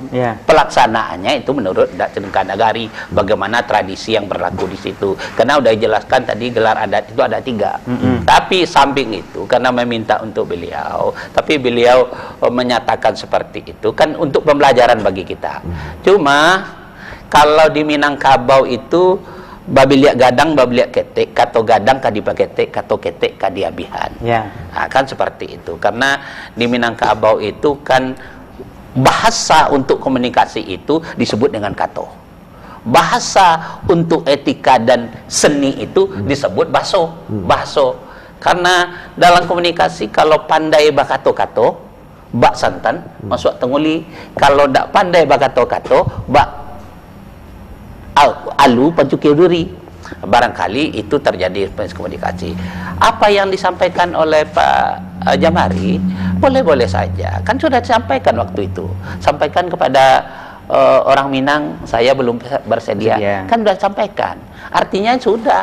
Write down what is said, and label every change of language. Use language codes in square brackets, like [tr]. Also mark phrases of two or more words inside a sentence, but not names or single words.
[id] Pelaksanaannya itu menurut Cengkah Nagari, bagaimana tradisi yang berlaku di situ. Karena udah dijelaskan tadi gelar adat itu ada 3. Tapi samping itu karena meminta untuk beliau, tapi beliau menyatakan seperti itu kan untuk pembelajaran bagi kita. Cuma kalau di Minangkabau itu [min] babiliak gadang babiliak ketek, kato gadang kadipa ketek, kato ketek kadiabihan. [id] Nah, kan seperti itu. Karena di Minangkabau itu kan bahasa untuk komunikasi itu disebut dengan kato. Bahasa untuk etika dan seni itu disebut baso. Karena dalam komunikasi kalau pandai [min] bakato-kato, bak santan, masuk tenguli. Kalau tak pandai bakato-kato, bak alu pancuki duri. [id] Barangkali itu terjadi komunikasi. Apa yang disampaikan oleh Pak Jamari, boleh-boleh saja. Kan sudah disampaikan waktu itu. Sampaikan kepada orang Minang, saya belum bersedia. Kan sudah disampaikan. Artinya sudah.